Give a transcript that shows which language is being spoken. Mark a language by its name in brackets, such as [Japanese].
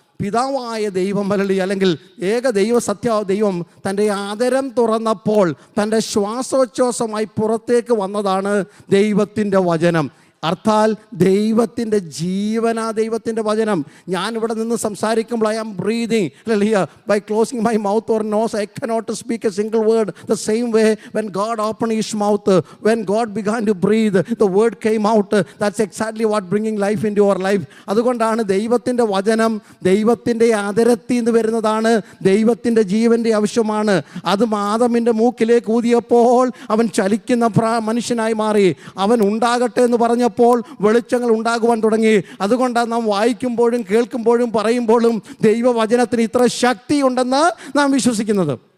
[Malayalam] പിതാവായ ദൈവം ഹല്ലേലൂയ അല്ലെങ്കിൽ ഏക ദൈവം തൻ്റെ ആദരം തുറന്നപ്പോൾ തൻ്റെ ശ്വാസോച്ഛ്വാസമായി പുറത്തേക്ക് വന്നതാണ് ദൈവത്തിൻ്റെ വചനം. അർത്ഥാൽ ദൈവത്തിൻ്റെ ജീവനാ ദൈവത്തിൻ്റെ വചനം. ഞാനിവിടെ നിന്ന് സംസാരിക്കുമ്പോൾ [English] I am breathing hallelujah by closing my mouth or nose. I cannot speak a single word. The same way when God opened his mouth, when God began to breathe, the word came out. That's exactly what bringing life into our life. [Malayalam] അതുകൊണ്ടാണ് ദൈവത്തിൻ്റെ വചനം ദൈവത്തിൻ്റെ ആദരത്തിൽ നിന്ന് വരുന്നതാണ്. ദൈവത്തിൻ്റെ ജീവൻ്റെ ആവശ്യമാണ്. അത് ആദമിൻ്റെ മൂക്കിലേക്ക് ഊതിയപ്പോൾ അവൻ ചലിക്കുന്ന മനുഷ്യനായി മാറി. അവൻ ഉണ്ടാകട്ടെ എന്ന് പറഞ്ഞപ്പോൾ വെളിച്ചങ്ങൾ ഉണ്ടാകുവാൻ തുടങ്ങി. അതുകൊണ്ടാണ് നാം വായിക്കുമ്പോഴും കേൾക്കുമ്പോഴും പറയുമ്പോഴും ദൈവവചനത്തിന് ഇത്ര ശക്തിയുണ്ടെന്ന് നാം വിശ്വസിക്കുന്നത്.